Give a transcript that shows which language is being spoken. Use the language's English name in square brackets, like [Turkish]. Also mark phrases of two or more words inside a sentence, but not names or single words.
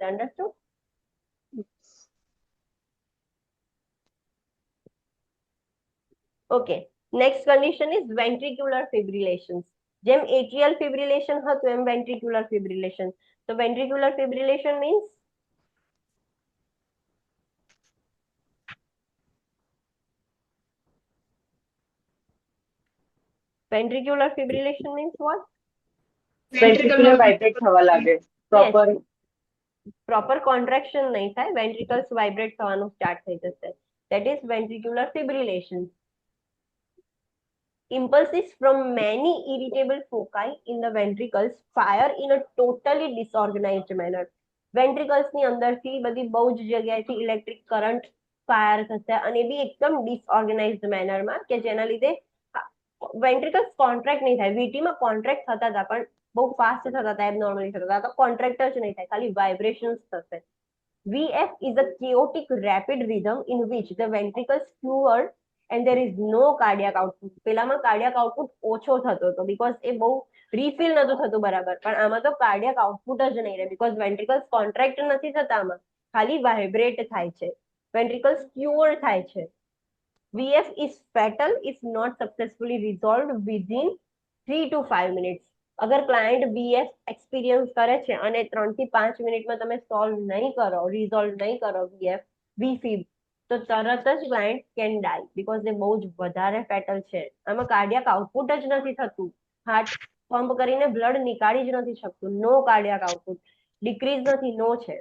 [English] અન્ડરસ્ટુડ? okay, next condition is ventricular fibrillation. [Gujarati] જેમ [English] atrial fibrillation [Gujarati] હતું એમ [English] ventricular fibrillation. તો ventricular fibrillation means ventricular fibrillation means what? Ventricular [Gujarati] વાઇબ્રેટ થવા લાગે પ્રોપર. [English] proper contraction [Gujarati] નહીં થાય, [English] ventricles vibrate [Gujarati] થવાનું સ્ટાર્ટ થઈ જશે. [English] That is ventricular fibrillation. Impulses from many irritable foci in the ventricles fire in a totally disorganized manner. [Gujarati] Ventricles ની અંદરથી બધી બહુ જ જગ્યાએથી [English] electric current fire [Gujarati] થશે અને બી એકદમ [English] disorganized manner [Gujarati] કે જેના લીધે [English] ventricles contract [Gujarati] નહીં થાય. વીટીમાં કોન્ટ્રેક્ટ થતા હતા પણ બહુ ફાસ્ટ થતા હતા, એબનોર્મલી થતા હતા. તો કોન્ટ્રેક્ટ જ નહીં થાય, ખાલી વાઇબ્રેશન્સ થશે. [English] VF is a chaotic rapid rhythm in which the ventricles fluid and there is no cardiac output. [Gujarati] પેલામાં [English] cardiac output [Gujarati] ઓછો થતો હતો બીકોઝ એ બહુ રીફિલ નતું થતું બરાબર, પણ આમાં તો [English] cardiac output [Gujarati] જ નહીં રહે [English] because ventricles contract [Gujarati] નથી થતા, આમાં ખાલી વાઇબ્રેટ થાય છે, [English] ventricles quiver [Gujarati] થાય છે. [English] VF is fatal if not successfully resolved within 3 to 5 minutes. [Gujarati] અગર [English] client VF experience [Gujarati] કરે છે અને 3 થી 5 મિનિટમાં તમે સોલ્વ નહીં કરો, રિઝોલ્વ નહીં કરો VF VFib તો તરત જ [English] client can die because [Gujarati] એ બહુ જ વધારે ફેટલ છે. આમાં [English] cardiac output [Gujarati] જ નથી થતું, [English] heart pump [Gujarati] કરીને બ્લડ નીકાળી જ નથી શકતું, [English] no cardiac output, decrease [Gujarati] નથી, નો છે.